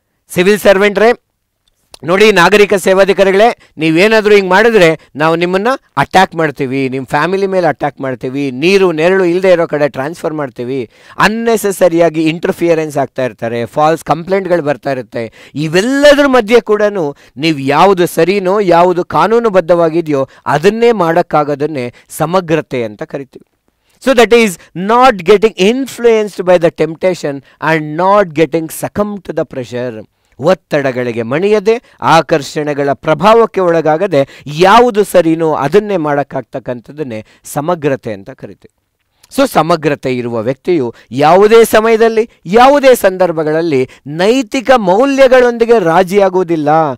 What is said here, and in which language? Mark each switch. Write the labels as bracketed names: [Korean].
[Kannada] Civil ಸರ್ವೆಂಟ್ರೇ ನೋಡಿ, ನಾಗರಿಕ ಸೇವಾಧಿಕಾರಿಗಳೇ, ನೀವೇನಾದರೂ ಹಿಂಗೆ ಮಾಡಿದ್ರೆ ನಾವು ನಿಮ್ಮನ್ನು ಅಟ್ಯಾಕ್ ಮಾಡ್ತೀವಿ, ನಿಮ್ಮ ಫ್ಯಾಮಿಲಿ ಮೇಲೆ ಅಟ್ಯಾಕ್ ಮಾಡ್ತೀವಿ, ನೀರು ನೆರಳು ಇಲ್ಲದೆ ಇರೋ ಕಡೆ ಟ್ರಾನ್ಸ್ಫರ್ ಮಾಡ್ತೀವಿ, ಅನ್ನೆಸೆಸರಿಯಾಗಿ ಇಂಟರ್ಫಿಯರೆನ್ಸ್ ಆಗ್ತಾ ಇರ್ತಾರೆ, ಫಾಲ್ಸ್ ಕಂಪ್ಲೇಂಟ್ಗಳು ಬರ್ತಾ ಇರುತ್ತೆ. ಇವೆಲ್ಲದ್ರ ಮಧ್ಯೆ ಕೂಡ ನೀವು ಯಾವುದು ಸರಿನೋ ಯಾವುದು ಕಾನೂನುಬದ್ಧವಾಗಿದೆಯೋ ಅದನ್ನೇ ಮಾಡೋಕ್ಕಾಗೋದನ್ನೇ ಸಮಗ್ರತೆ ಅಂತ ಕರಿತೀವಿ. [English] So that is not getting influenced by the temptation and not getting succumbed to the pressure. [Kannada] ಒತ್ತಡಗಳಿಗೆ ಮಣಿಯದೆ, ಆಕರ್ಷಣೆಗಳ ಪ್ರಭಾವಕ್ಕೆ ಒಳಗಾಗದೆ ಯಾವುದು ಸರಿನೋ ಅದನ್ನೇ ಮಾಡೋಕ್ಕಾಗ್ತಕ್ಕಂಥದ್ದನ್ನೇ ಸಮಗ್ರತೆ ಅಂತ ಕರಿತೀವಿ. ಸೊ ಸಮಗ್ರತೆ ಇರುವ ವ್ಯಕ್ತಿಯು ಯಾವುದೇ ಸಮಯದಲ್ಲಿ ಯಾವುದೇ ಸಂದರ್ಭಗಳಲ್ಲಿ ನೈತಿಕ ಮೌಲ್ಯಗಳೊಂದಿಗೆ ರಾಜಿಯಾಗುವುದಿಲ್ಲ.